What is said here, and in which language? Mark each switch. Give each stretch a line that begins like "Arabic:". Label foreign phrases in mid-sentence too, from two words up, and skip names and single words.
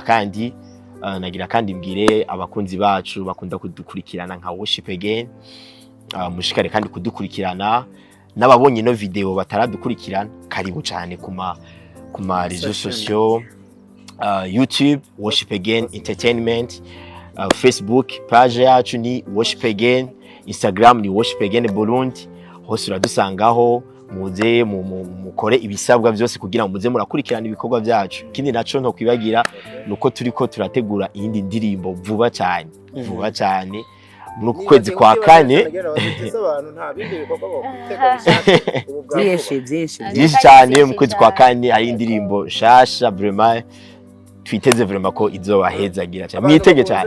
Rundi: kandi nagira kandi mbwire abakunzi bacu bakunda kudukurikirana nka Worship Again mushikare kandi kudukurikirana n'ababonye no video bataradukurikirana karibu cyane kuma
French: réseaux sociaux
Rundi: YouTube Worship Again Entertainment, Facebook page yacu ni Worship Again, Instagram ni Worship Again Burundi, hose uradusangaho muze mukore ibisabwa byose kugira ngo muze murakurikirana ibikorwa byacu. Kindi naco nto kwibagira nuko turiko turategura iyindi ndirimbo vuba cyane mu kwezi kwa kane byinshi cyane mu kwezi kwa kane hari indirimbo shasha vraiment twiteze vraiment ko izobahezagira cyane mwitege cyane